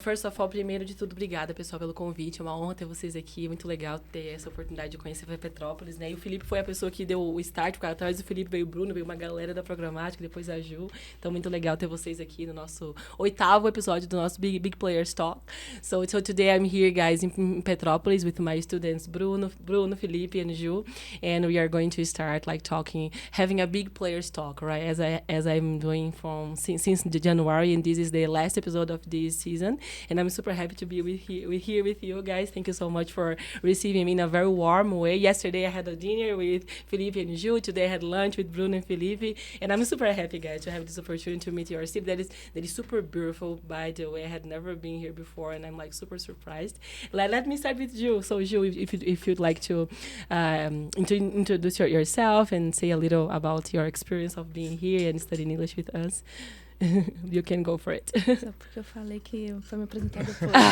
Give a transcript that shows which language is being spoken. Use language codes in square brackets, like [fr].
[en] First of all, [pt] primeiro de tudo, obrigada, pessoal, pelo convite. É uma honra ter vocês aqui. Muito legal ter essa oportunidade de conhecer Petrópolis, né? E o Felipe foi a pessoa que deu o start, porque atrás do Felipe veio o Bruno, veio uma galera da programática, depois a Ju. Então, muito legal ter vocês aqui no nosso 8º episódio do nosso Big Players Talk. [en] So today I'm here, guys, in Petrópolis with my students Bruno, Felipe, and Ju. And we are going to start, like, having a Big Players Talk, right? As I'm doing since January, and this is the last episode of this season. And I'm super happy to be here with you guys. Thank you so much for receiving me in a very warm way. Yesterday I had a dinner with Felipe and Ju. Today I had lunch with Bruno and Felipe. And I'm super happy, guys, to have this opportunity to meet your city. That is super beautiful, by the way. I had never been here before, and I'm like super surprised. Let me start with Ju. So Ju, if you'd like to introduce yourself and say a little about your experience of being here and studying English with us. You can go for it. [pt] Só porque eu falei que foi me apresentar depois.